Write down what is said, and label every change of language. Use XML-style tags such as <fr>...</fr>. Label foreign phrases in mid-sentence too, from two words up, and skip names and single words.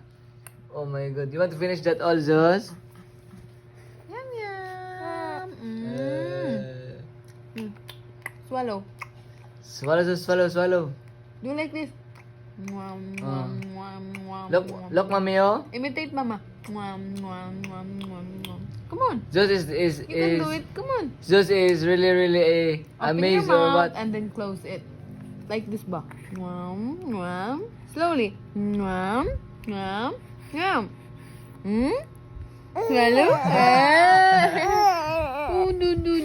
<en>Oh my God, you want to finish that all, Zeus? Yum, yum. Uh, Swallow. swallow, Zeus, swallow. Do like this. Mwam, mwam, mwam, mwam, Look, mwam. look, mommy, oh. Imitate mama. Mwam, mwam, mwam, mwam, mwam. Come on. Zeus is You can do it. Come on. Zeus is really Open amazed your or mouth what? and then close it. Like this ba? Mwam, mwam. Slowly. Mwam, mwam, mwam. Swallow? Oh, do.</en>